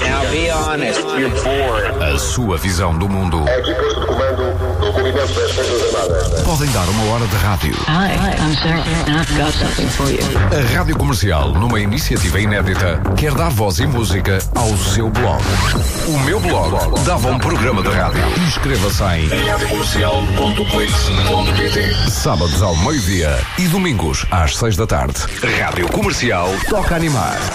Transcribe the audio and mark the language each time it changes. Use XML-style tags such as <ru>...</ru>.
<en>I'll be honest, you're bored.</en> <pt>A sua visão do mundo. É aqui posto de comando do Comitê das Forças Armadas. Podem dar uma hora de rádio.</pt> <en>Hi, I'm Sarah, and I've got something for you.</en> <pt>A Rádio Comercial, numa iniciativa inédita, quer dar voz e música ao seu blog. O meu blog dava um programa de rádio. Inscreva-se em radiocomercial.clix.pt. Sábados ao meio-dia e domingos às 6 da tarde. Rádio Comercial Toca Animar.</pt>